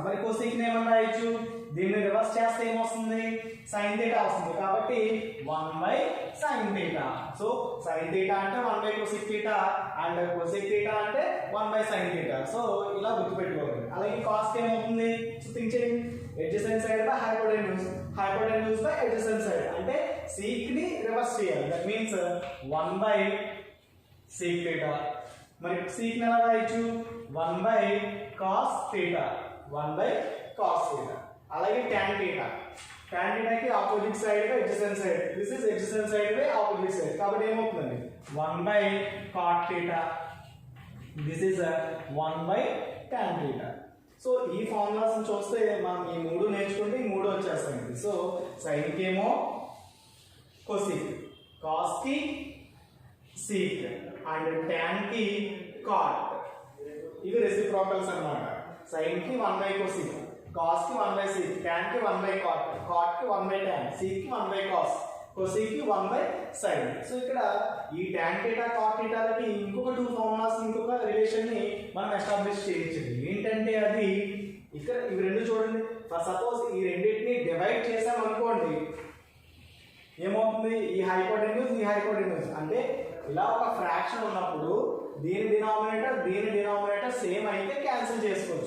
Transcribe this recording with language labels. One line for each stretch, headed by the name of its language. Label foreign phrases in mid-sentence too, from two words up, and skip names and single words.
Telugu: మరి cosec ని ఏమన్నా రాయొచ్చు, దీన్ని రివర్స్ చేస్తే ఏమొస్తుంది,
English: sin theta
Telugu: వస్తుంది.
English: కాబట్టి 1/sin theta. సో sin theta అంటే 1/cosec theta అండ్ cosec theta అంటే 1/sin theta.
Telugu: సో ఇలా గుర్తుపెట్టుకోవాలి. అలాగే cos కి ఏమవుతుంది, సో థింక్ చేయండి,
English: adjacent side బై hypotenuse, hypotenuse బై adjacent side,
Telugu: అంటే sec ని రివర్స్ చేయాలి.
English: that means 1/sec theta.
Telugu: మరి sec ని ఎలా రాయొచ్చు, 1/
English: cos theta,
Telugu: 1/
English: cos theta. అలాగే tan theta, tan theta కి opposite side by adjacent side, this is adjacent side by opposite side,
Telugu: కాబట్టి ఏమవుతుందండి
English: 1/cot theta, this is 1/tan theta.
Telugu: సో ఈ ఫార్ములాస్ చూస్తే మనం ఈ మూడు నేర్చుకుంటే ఈ మూడు వచ్చేస్తాయి. సో sin కి ఏమో cosec, cos కి sec అండ్ tan కి cot. ఇవి రెసిప్రోకల్స్ అన్నమాట. sin కి 1/cosec, cos కి 1/sec, tan కి 1/cot, cot కి 1/tan, sec కి 1/cos, cosec కి 1/sin. సో ఇక్కడ ఈ
English: tan theta cot theta
Telugu: లకి ఇంకొక
English: two formulas,
Telugu: ఇంకొక రిలేషన్ ని మనం ఎస్టాబ్లిష్ చేయొచ్చు. ఏంటంటే అది ఇక్కడ ఇవి రెండు చూడండి. సపోజ్ ఈ రెండింటిని డివైడ్ చేసాం అనుకోండి, ఏమవుతుంది, ఈ హైపోటెన్యూస్ అంటే ఇలా ఒక ఫ్రాక్షన్ ఉన్నప్పుడు దీని
English: denominator same
Telugu: అయితే క్యాన్సిల్ చేసుకోవచ్చు.